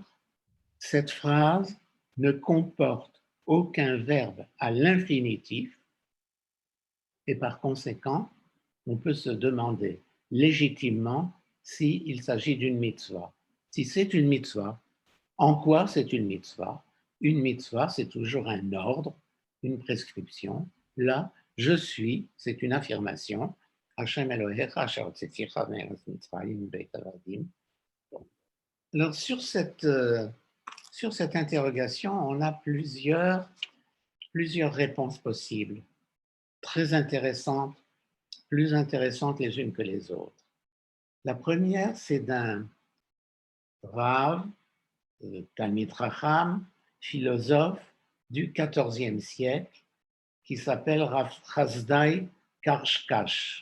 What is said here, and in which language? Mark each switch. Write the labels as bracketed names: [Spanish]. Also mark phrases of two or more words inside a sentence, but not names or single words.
[French] Cette phrase ne comporte aucun verbe à l'infinitif et par conséquent, on peut se demander légitimement s'il s'agit d'une mitzvah. Si c'est une mitzvah, en quoi c'est une mitzvah? Une mitzvah, c'est toujours un ordre, une prescription. Là, je suis, c'est une affirmation. [Hebrew] השם אלוהיך אשר הוצאתיך מארץ מצרים בית עבדים. [French] Alors, sur cette interrogation, on a plusieurs réponses possibles, très intéressantes, plus intéressantes les unes que les autres. La première, c'est d'un Rav, [Hebrew] תלמיד חכם, [French] philosophe du XIVe siècle, qui s'appelle Rav Chazdai Karshkash.